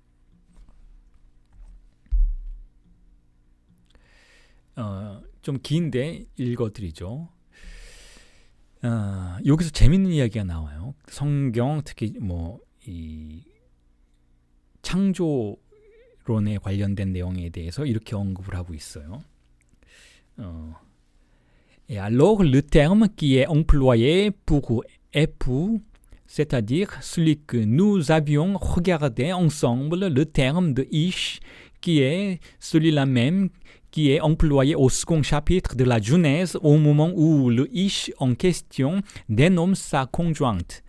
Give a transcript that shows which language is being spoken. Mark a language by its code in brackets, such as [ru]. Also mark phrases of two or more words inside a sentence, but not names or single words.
[ko] 좀 긴데 읽어드리죠. 여기서 재밌는 이야기가 나와요. 성경 특히 이 창조론에 관련된 내용에 대해서 이렇게 언급을 하고 있어요. [fr] Et alors le terme qui est employé pour époux, c'est-à-dire celui que nous avions regardé ensemble, le terme de ish, qui est celui-là même qui est employé au second chapitre de la Genèse au moment où le ish en question dénomme sa conjointe.